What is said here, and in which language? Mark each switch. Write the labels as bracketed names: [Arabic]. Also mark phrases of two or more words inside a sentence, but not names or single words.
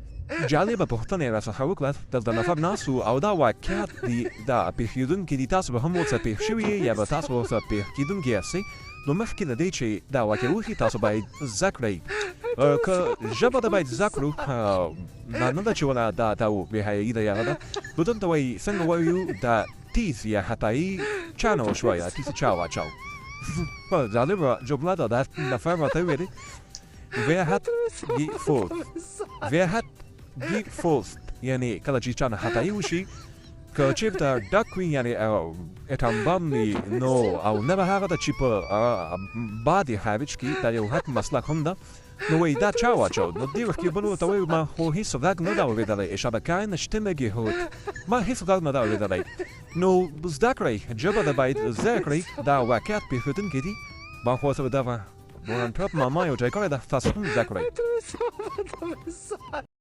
[Pashto] جالبه پوښتنه یې راڅخه وکړه دلته نفر ناست و او دا واقعیت دي دا پېښېدونکي دي تاسو به هم ورسره پېښ شوي یا به تاسو ورسره پېښ کېدونکي یاستئ نو مخکې له دې چې دا واقع وښي تاسو باید زده کړئ که ژبه د باید زده کړو نه ده چې ولا دا بېحیایي ده یا نه ده نو دلته وایي څنګه وایو دا تیز یا خطایي چا نه وشوه یا تیز چا واچو جالبه جمله ده دا نفر راته وویلې [German] Wer hat gefurzt? Wer hat gefurzt? [Pashto] یعنی کله چې چا نه خطایي وشي که چېرته ډک وي یعنی اتمبم وي نو او نه به هغه ده چې په باد خارج کړي دا یو حق مسلک هم ده نو وایي دا چا واچو نو دې وخت کې بل ورته وایي ما خو هېڅ غږ نه ده اورېدلی [German] ich habe keine Stimme gehört [Pashto] ما هېڅ غږ نه ده اورېدلی نو زده کړئ ژبه ده باید زده کړئ دا واقعیت پېښېدونکي دي ما خو ورته دغه بوران ټاپ ماما یو ځای کړی ده تاسو هم زده کړئ